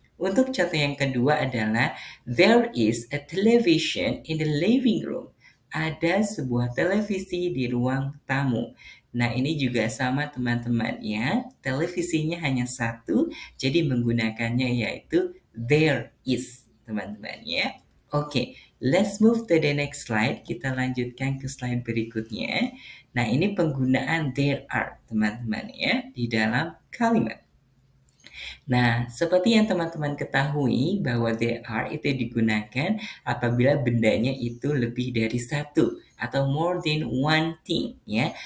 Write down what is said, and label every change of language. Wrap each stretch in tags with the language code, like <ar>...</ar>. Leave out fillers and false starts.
<id>Untuk contoh yang kedua adalah</id> <en>there is a television in the living room.</en> <id>Ada sebuah televisi di ruang tamu. Nah, ini juga sama teman-teman ya. Televisinya hanya satu, jadi menggunakannya yaitu there is, teman-teman ya.</id> <en>Oke, let's move to the next slide.</en> <id>Kita lanjutkan ke slide berikutnya. Nah, ini penggunaan there are, teman-teman ya, di dalam kalimat. Nah, seperti yang teman-teman ketahui bahwa there are itu digunakan apabila bendanya itu lebih dari satu atau</id> <en>more than one thing</en> <id>ya.</id>